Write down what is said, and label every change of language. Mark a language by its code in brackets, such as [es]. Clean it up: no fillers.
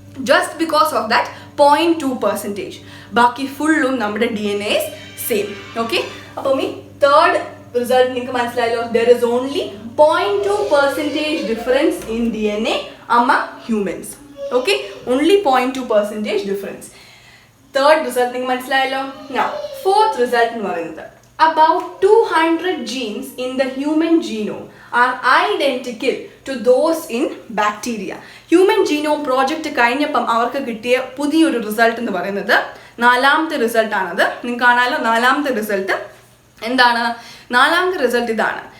[en] Just because of that 0.2%. [ml] ബാക്കി ഫുള്ളും നമ്മുടെ DNA സെയിം. ഓക്കെ, അപ്പം ഈ തേർഡ് റിസൾട്ട് നിങ്ങൾക്ക് മനസ്സിലായല്ലോ. [en] There is only 0.2% difference in DNA among humans. Okay, only 0.2% difference. Third result [ml] നിങ്ങൾക്ക് മനസ്സിലായല്ലോ. [en] now fourth result [ml] എന്ന് പറയുന്നത് [en] about 200 genes in the human genome are identical to those in bacteria. [ml] Human genome project കഴിഞ്ഞപ്പം അവർക്ക് കിട്ടിയ പുതിയൊരു result എന്ന് പറയുന്നത് 4ാമത്തെ റിസൾട്ടാണത്. നിങ്ങൾക്ക് കാണാമല്ലോ 4ാമത്തെ റിസൾട്ട് എന്താണ്? 4ാമത്തെ റിസൾട്ട് ഇതാണ്.